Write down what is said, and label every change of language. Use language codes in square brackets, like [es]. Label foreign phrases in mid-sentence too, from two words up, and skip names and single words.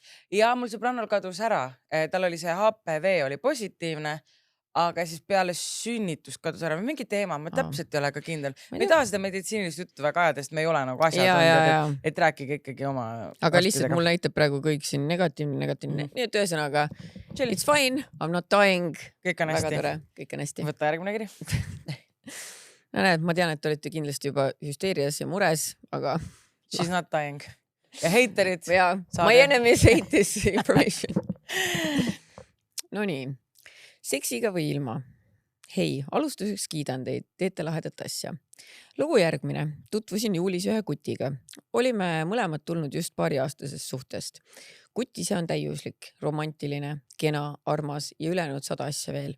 [et] Ja mul sõbrannal kadus ära, tal oli see HPV oli positiivne, aga siis peale sünnitust kadus ära mingi teema, ma täpselt ei ole ka kindel. Me ei taha seda meditsiinilist juttu väga ajada, sest me ei ole nagu asjatundjad, et rääkige ikkagi oma. Aga lihtsalt mul näitab praegu kõik siin negatiivne. Nii et ühesõnaga, [en] it's fine, I'm not dying. [et] Kõik on hästi. Väga tore, kõik on hästi. Võta järgmine kiri. No näed, ma tean, et olete kindlasti juba hüsteerias ja mures, aga... [en] She's not dying. [et] Ja haterid. [en] My enemies hate this information. [et] No nii. Seksiga või ilma? Hei, alustuseks kiidan teid, teete lahedat asja. Lugu järgmine. Tutvusin juulis ühe kutiga. Olime mõlemad tulnud just paariaastasest suhtest. Kuti see on täiuslik, romantiline, kena, armas ja ülejäänud 100 asja veel.